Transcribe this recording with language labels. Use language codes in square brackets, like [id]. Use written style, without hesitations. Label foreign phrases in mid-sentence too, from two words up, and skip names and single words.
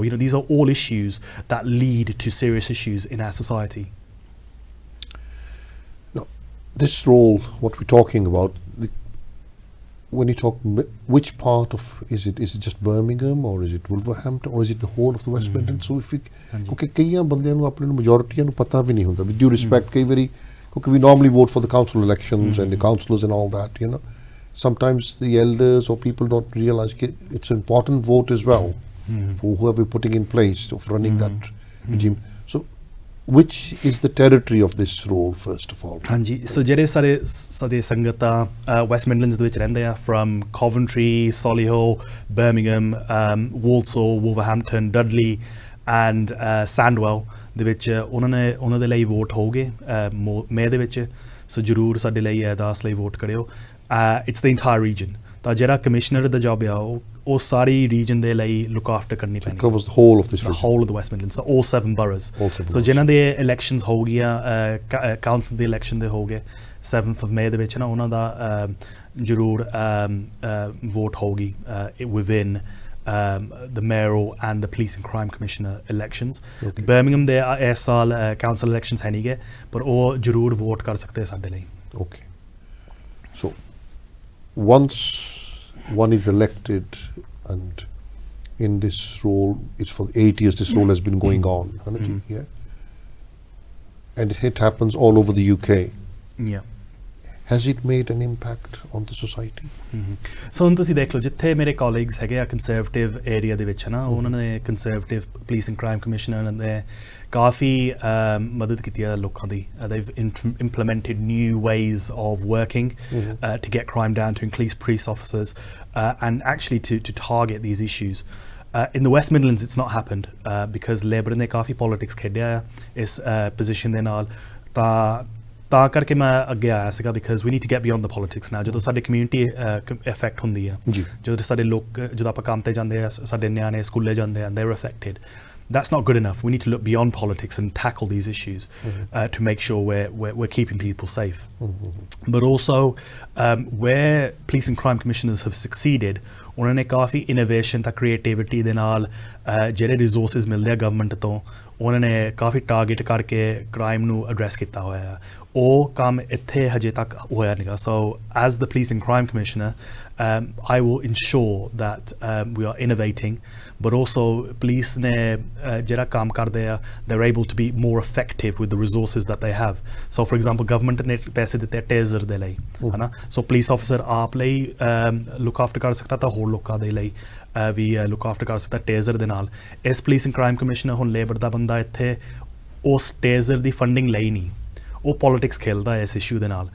[en] You know, these are all issues that lead to serious issues in our society. Now, this role, what we're talking about, when you talk, which part of is it just Birmingham, or is it Wolverhampton, or is it the whole of the West Midlands? So if [pa] ਕਿਉਂਕਿ ਕਈਆਂ ਬੰਦਿਆਂ ਨੂੰ ਆਪਣੇ majority ਨੂੰ ਪਤਾ ਵੀ ਨਹੀਂ ਹੁੰਦਾ, [en] with due respect, [pa] ਕਈ ਵਾਰੀ ਕਿਉਂਕਿ [en] we normally vote for the council elections and the councillors and all that, you know, sometimes the elders or people don't realize it's an important vote as well for whoever we're putting in place of running that regime. So which is the territory of this role, first of all? [pa] ਹਾਂਜੀ, ਸੋ ਜਿਹੜੇ ਸਾਡੇ ਸੰਗਤ ਆ ਵੈਸਟ ਮਿਡਲੈਂਡਸ ਦੇ ਵਿੱਚ ਰਹਿੰਦੇ ਆ, from Coventry, Solihull, Birmingham, Walsall, Wolverhampton, Dudley and Sandwell ਦੇ ਵਿੱਚ ਉਹਨਾਂ ਦੇ ਲਈ ਵੋਟ ਹੋਗੇ ਮੇ ਦੇ ਵਿੱਚ, ਸੋ ਜ਼ਰੂਰ ਸਾਡੇ ਲਈ ਅਰਦਾਸ ਲਈ ਵੋਟ ਕਰਿਓ. [en] It's the entire region. [pa] ਤਾਂ ਜਿਹੜਾ ਕਮਿਸ਼ਨਰ ਦਾ ਜੌਬ ਆ ਉਹ ਸਾਰੀ region ਦੇ ਲਈ [en] look after [pa] ਕਰਨੀ ਪੈਣੀ. [en] It covers the whole of this region. The whole of the West Midlands, so all 7 boroughs. [pa] So ਜਿਨ੍ਹਾਂ ਦੇ elections ਹੋ ਗਈਆਂ, council ਦੇ election ਦੇ ਹੋ ਗਏ 7th of May ਦੇ ਵਿੱਚ ਨਾ, ਉਹਨਾਂ ਦਾ ਜ਼ਰੂਰ ਵੋਟ ਹੋਗੀ [en] within the mayoral and the police and crime commissioner elections. [pa] Birmingham ਦੇ ਇਸ ਸਾਲ [en] council elections [pa] ਹੈ ਨਹੀਂ ਗਏ, ਪਰ ਉਹ ਜ਼ਰੂਰ ਵੋਟ ਕਰ ਸਕਦੇ ਸਾਡੇ ਲਈ. [en] Okay. So once one is elected and in this role, it's for 8 years this role has been going on, yeah, and it happens all over the UK. Yeah. Has it made an impact on the society? [pa] ਸੋ ਹੁਣ ਤੁਸੀਂ ਦੇਖ ਲਓ, ਜਿੱਥੇ ਮੇਰੇ colleagues ਹੈਗੇ ਆ [en] conservative area [pa] ਦੇ ਵਿੱਚ ਨਾ, ਉਹਨਾਂ ਨੇ [en] conservative police and crime commissioner [pa] ਨੇ ਕਾਫੀ ਮਦਦ ਕੀਤੀ ਆ ਲੋਕਾਂ ਦੀ. [en] They've implemented new ways of working to get crime down, to increase police officers and actually to target these issues. In the West Midlands it's not happened because Labour [pa] ਨੇ ਕਾਫੀ politics ਖੇਡਿਆ ਇਸ position ਦੇ ਨਾਲ. ਤਾਂ ਕਰਕੇ ਮੈਂ ਅੱਗੇ ਆਇਆ ਸੀਗਾ, [en] because we need to get beyond the politics now. [pa] ਜਦੋਂ ਸਾਡੇ [en] community effect [pa] ਹੁੰਦੀ ਆ, ਜਦੋਂ ਸਾਡੇ ਲੋਕ, ਜਦੋਂ ਆਪਾਂ ਕੰਮ ਤੇ ਜਾਂਦੇ ਆ, ਸਾਡੇ ਨਿਆਣੇ ਸਕੂਲੇ ਜਾਂਦੇ ਆ, [en] they're affected. That's not good enough. We need to look beyond politics and tackle these issues to make sure we're keeping people safe. But also, where police and crime commissioners have succeeded, [pa] ਉਹਨਾਂ ਨੇ ਕਾਫੀ innovation ਤਾਂ creativity ਦੇ ਨਾਲ ਜਿਹੜੇ resources ਮਿਲਦੇ ਆ government ਤੋਂ, ਉਹਨਾਂ ਨੇ ਕਾਫੀ ਟਾਰਗੇਟ ਕਰਕੇ ਕ੍ਰਾਈਮ ਨੂੰ ਐਡਰੈਸ ਕੀਤਾ ਹੋਇਆ ਆ. ਉਹ ਕੰਮ ਇੱਥੇ ਹਜੇ ਤੱਕ ਹੋਇਆ ਨਹੀਂਗਾ. [en] ਸੋ as the police and crime commissioner I will ensure that we are innovating, but also police [pa] ਨੇ ਜਿਹੜਾ ਕੰਮ ਕਰਦੇ ਆ, [en] they're able to be more effective with the resources that they have. So for example, [pa] government ਨੇ ਪੈਸੇ ਦਿੱਤੇ ਟੇਜ਼ਰ ਦੇ ਲਈ, ਹਨਾ, ਸੋ [en] police officer [pa] ਆਪ ਲਈ [en] look after [pa] ਕਰ ਸਕਦਾ, ਤਾਂ ਹੋਰ ਲੋਕਾਂ ਦੇ ਲਈ ਵੀ [en] look after [pa] ਕਰ ਸਕਦਾ ਟੇਜ਼ਰ ਦੇ ਨਾਲ. ਇਸ [en] police and crime commissioner [pa] ਹੁਣ ਲੇਬਰ ਦਾ ਬੰਦਾ ਇੱਥੇ ਉਸ ਟੇਜ਼ਰ ਦੀ ਫੰਡਿੰਗ ਲਈ ਨਹੀਂ, ਉਹ ਪੋਲੀਟਿਕਸ ਖੇਲਦਾ ਹੈ ਇਸ ਇਸ਼ੂ ਦੇ ਨਾਲ.